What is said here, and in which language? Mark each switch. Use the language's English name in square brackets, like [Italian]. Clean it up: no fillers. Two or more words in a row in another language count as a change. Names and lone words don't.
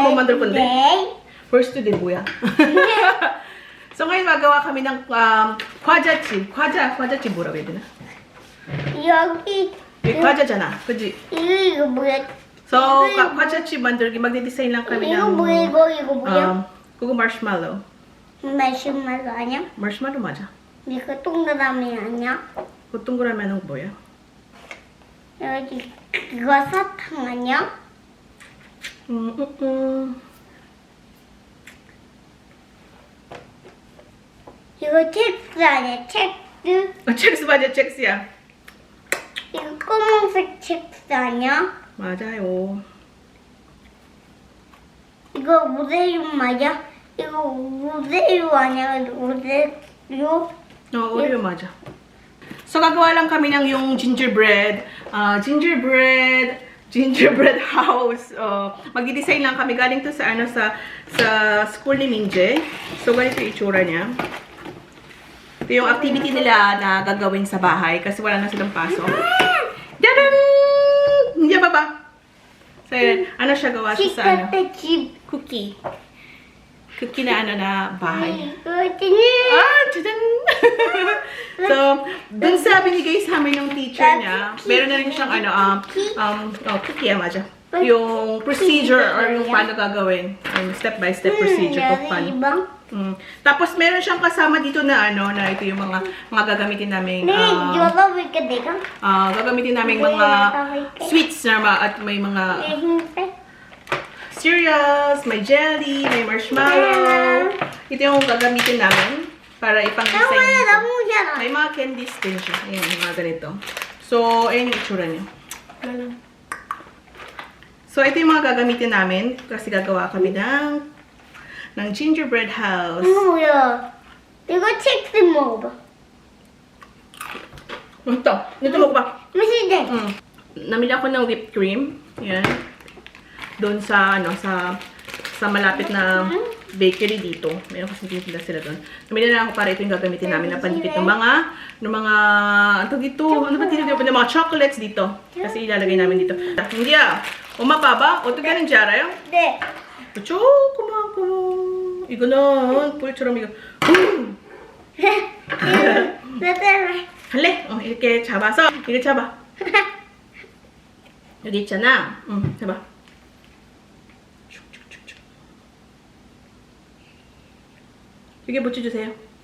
[Korean] manggol konde? 네. [English] First today 뭐야? [Filipino] So ngayon magawa kami ng 과자칩. [Korean] 과자칩 뭐라고 해야 되나? 여기 이게 과자잖아. 그지? 이거 뭐야? [Filipino] So [Korean] 과자칩 만들기 [Filipino] magde-design lang kami [Korean] 이거 [Filipino] ng [Korean] 뭐야? 이거 뭐야? 그거 marshmallow. 마시멜로 아니야? marshmallow 맞아. 이거 동그라미 아니야? 그 동그라미는 뭐야? 여기 이거 사탕 아니야? 이거 칩스 아니야? 칩스? 첵스 맞아, 첵스야. 이거 검은색 칩스 아니야? 맞아요. 이거 우대유 맞아? 이거 우대유 아니야? 우대유? 오레오 맞아. [Filipino] So gagawa lang kami ng yung [English] gingerbread house. [Filipino] Magdi-design lang kami galing to sa sa school ni Minje. So ganito yung itsura niya. Ito yung activity nila na gagawin sa bahay kasi wala na silang pasok. Dadan! Hindi ba? So ano siya gawa siya sa cookie. Cookie na na bahay. Tadaan! So, dun sa binigay sa amin ng teacher niya, meron na rin siyang cookie, 맞아. Yung procedure or yung paano gagawin. [English] Step-by-step procedure [Filipino] kung paano. Tapos, meron siyang kasama dito na na ito yung mga gagamitin namin. Gagamitin namin mga sweets na at may mga cereals, may jelly, may marshmallow. Ito yung gagamitin namin para ipang-design dito. May mga candies din siya. Ayan, mga ganito. So, ayan yung itsura niya. So, ito yung mga gagamitin namin kasi gagawa kami ng [English] gingerbread house. [Korean] 이거 뭐야? 이거 칩스 먹어봐. [Filipino] Ito mo ba? [Korean] 맛있대. [Filipino] Namili ako ng [English] whipped cream. [Filipino] Ayan. Doon sa sa malapit na bakery dito. Meron kasi dito sila doon. Namili na ako para ito yung gagamitin namin na pandikit ng mga ano ba tinatawag ng mga chocolates dito. Kasi ilalagay namin dito. Hindi Oma baba, [Korean] 어떻게 하는지 알아요? 네. 조그맣고 이거는 볼처럼 이거 할래? 이렇게 잡아서 이렇게 잡아. 여기 있잖아. 잡아. 여기 묻혀주세요.